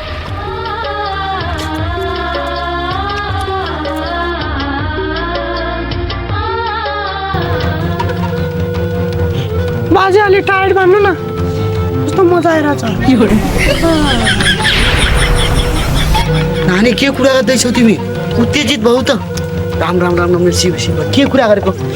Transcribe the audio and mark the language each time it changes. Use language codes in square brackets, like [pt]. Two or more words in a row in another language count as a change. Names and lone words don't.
[ne] बाजे अलि टायर्ड भन्नु न, कस्तो मजा आइरहेछ। नानी के कुरा गर्दैछौ तिमी? उत्तेजित भौ त। राम राम राम राम शिव शिव। के कुरा गरेको?